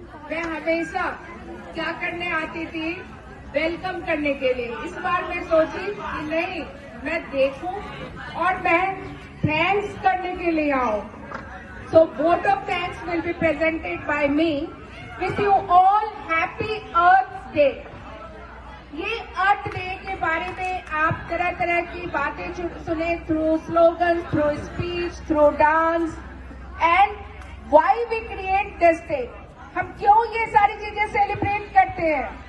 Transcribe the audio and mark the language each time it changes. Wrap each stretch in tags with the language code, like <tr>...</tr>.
<hi>मैं हमेशा क्या करने आती थी, वेलकम करने के लिए. इस बार मैं सोची कि नहीं, मैं देखूं और मैं थैंक्स करने के लिए आऊं.</hi> <en>So vote of thanks will be presented by me. Wish you all happy Earth Day.</en> <hi>ये अर्थ डे के बारे में आप तरह तरह की बातें सुने,</hi> <en>Through slogan, through speech, through dance. And why we create this day.</en> <hi>हम क्यों ये सारी चीजें सेलिब्रेट करते हैं?</hi>